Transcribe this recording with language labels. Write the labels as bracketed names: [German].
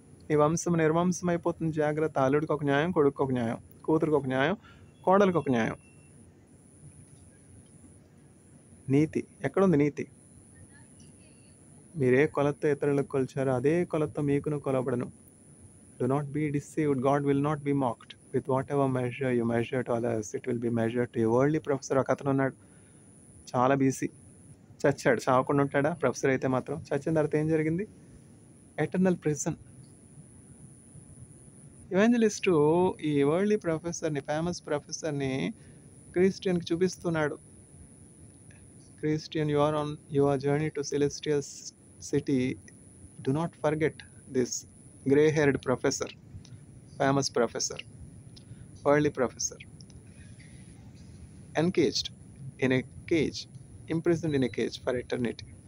[Telugu] నీ వంశం నిర్వంశమైపోతుంది, జాగ్రత్త. అల్లుడికి ఒక న్యాయం, కొడుకుకి ఒక న్యాయం, కూతురికి ఒక న్యాయం, కోడలికి ఒక న్యాయం. నీతి ఎక్కడుంది నీతి? మీరే కొలతతో ఇతరులకు కొలిచారో అదే కొలతతో మీకును కొలబడను. [English] Do not be deceived. God will not be mocked. With whatever measure you measure to others, it will be measured to you. [Telugu] Worldly professor ఒక అతను ఉన్నాడు. చాలా బీసీ. చచ్చాడు. చావకుండా ఉంటాడా? ప్రొఫెసర్ అయితే మాత్రం. చచ్చిన తర్వాత ఏం జరిగింది? Eternal prison. ఇవాంజలిస్టు ఈ వరల్డ్లీ ప్రొఫెసర్‌ని, ఫేమస్ ప్రొఫెసర్‌ని క్రిస్టియన్‌కి చూపిస్తున్నాడు. [English] Christian, you are on your journey to celestial city. Do not forget this gray-haired professor, famous professor, worldly professor. encaged in a cage, imprisoned in a cage for eternity.